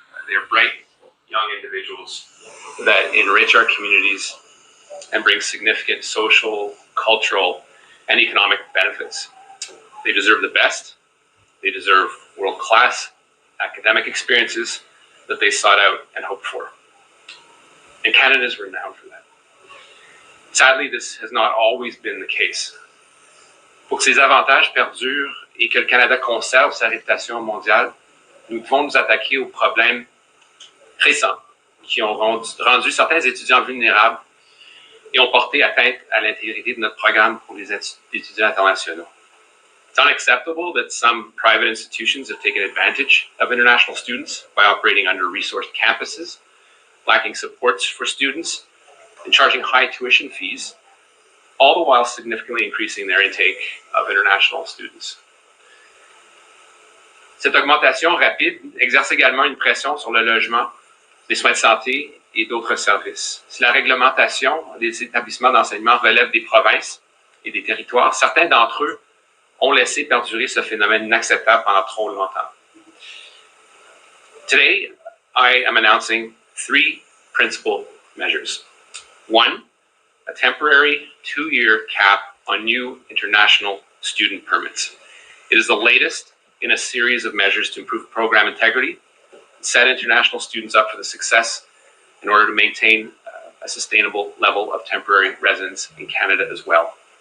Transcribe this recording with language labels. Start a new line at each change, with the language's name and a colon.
English: They're bright, young individuals that enrich our communities and bring significant social, cultural, and economic benefits. They deserve the best. They deserve world-class academic experiences that they sought out and hoped for. And Canada is renowned for that. Sadly, this has not always been the case.
French: Pour que ces avantages perdurent et que le Canada conserve sa réputation mondiale, nous devons nous attaquer aux problèmes récents qui ont rendu certains étudiants vulnérables et ont porté atteinte à l'intégrité de notre programme pour les étudiants internationaux.
English: It's unacceptable that some private institutions have taken advantage of international students by operating under-resourced campuses, lacking supports for students, and charging high tuition fees, all the while significantly increasing their intake of international students.
French: Cette augmentation rapide exerce également une pression sur le logement, les soins de santé et d'autres services. Si la réglementation des établissements d'enseignement relève des provinces et des territoires, certains d'entre eux ont laissé perdurer ce phénomène inacceptable pendant trop longtemps.
English: Today, I am announcing 3 principal measures. 1, a temporary 2-year cap on new international student permits. It is the latest in a series of measures to improve program integrity, set international students up for the success in order to maintain a sustainable level of temporary residence in Canada as well.